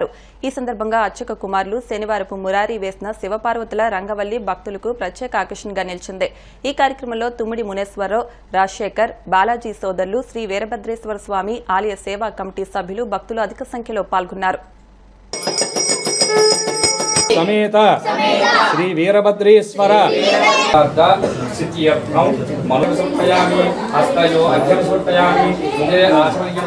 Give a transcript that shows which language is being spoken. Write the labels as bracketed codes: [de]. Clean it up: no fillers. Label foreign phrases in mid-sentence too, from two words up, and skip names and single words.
[te] ఈ సందర్భంగా అర్చక కుమారులు శనివారపు మురారి వేసిన శివపార్వతుల రంగవల్లి భక్తులకు ప్రత్యేక ఆకర్షణగా నిలిచింది. ఈ కార్యక్రమంలో తుమ్మిడి మునేశ్వరరావు, రాజశేఖర్, బాలాజీ సోదరులు, శ్రీ వీరభద్రేశ్వర స్వామి ఆలయ సేవా కమిటీ సభ్యులు, భక్తులు అధిక సంఖ్యలో పాల్గొన్నారు. [sa] समेत श्री वीरभद्रेश्वर सिद्ध्यर्थं मलं समर्पयामि हस्तयो अर्घ्यं समर्पयामि मुखे आचमनीयं